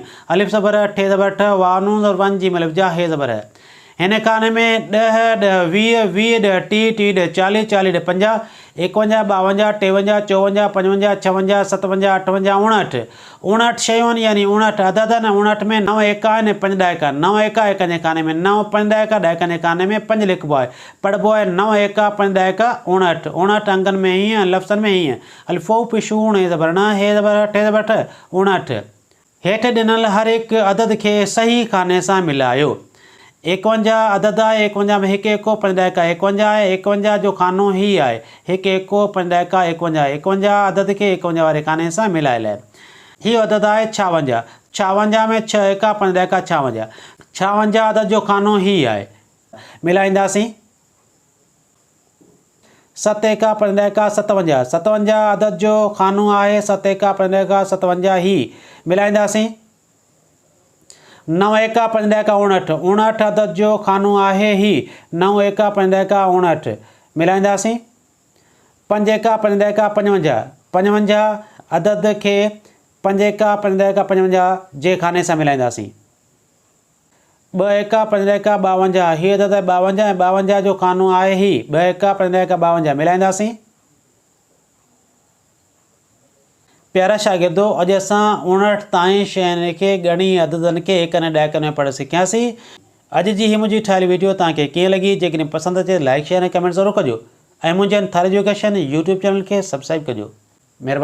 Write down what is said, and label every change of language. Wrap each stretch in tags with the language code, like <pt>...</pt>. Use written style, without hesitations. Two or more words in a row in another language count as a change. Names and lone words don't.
<sd>अलिफ ज़बर अठे ज़बर अठ वाव नून ज़बर वन जीम अलिफ जा हे ज़बर है। हिन खाने में 10 10 20, 20 ॾह 30, 30 ॾह 40, 40 ॾह 50, 51 52 53 54 56 57 58 59 शयूं आहिनि यानी 59 अदद आहिनि। 59 में 9 एका आहिनि 5 ॾाइका 9 एका एकनि जे खाने में 9, 5 ॾाइका ॾाइकनि जे खाने में 5 लिखिबो आहे। पढ़िबो आहे 9 एका 5 ॾाइका 59, 59 अंगनि में हीअं लफ़्ज़नि में हीअं। अलिफ़ो पिशूण हे ज़बर न हे ज़बर अठे ज़बर अठ 59। हेठि ॾिनल हर हिकु अदद खे सही खाने सां मिलायो। 51 अदद आहे। 51 में 1 एको 5 ॾाइका 51 आहे। 51 जो खानो ही आहे 1 एको 5 ॾाइका 51, 51 अदद खे 51 वारे खाने सां मिलाए लाइ। हीअ अदद आहे 56, 56 में 6 एका 5 ॾाइका 56, 56 अदद जो खानो ही आहे। मिलाईंदासीं 7 एका 5 एका 57, 57 अदद जो खानो आहे 7 एका 5 एका 57 ही मिलाईंदासीं। 9 एका 5 एका 59, 59 अदद जो खानो आहे ही 9 एका 5 एका 59 मिलाईंदासीं। 5 एका 5 एका 55, 55 अदद के 5 एका 5 एका 55 जे खाने सां मिलाईंदासीं। 2 एका 5 एका 52, ही अदद 52 ऐं 52 जो खानो आहे ही 2 एका 5 एका 52 मिलाईंदासीं। प्यारा शागिर्दो, अॼु असां 59 ताईं शयुनि खे ॻणी अददनि खे एकनि ऐं ॾहकनि में पढ़ी सिखियासीं। अॼु जी ही मुंहिंजी ठहियल वीडियो तव्हांखे कीअं लॻी? जेकॾहिं पसंदि अचे</sd> <en>like share</en> <sd>ऐं कमेंट ज़रूरु कजो ऐं मुंहिंजे थार एजुकेशन यूट्यूब चैनल खे सब्सक्राइब कजो।</sd>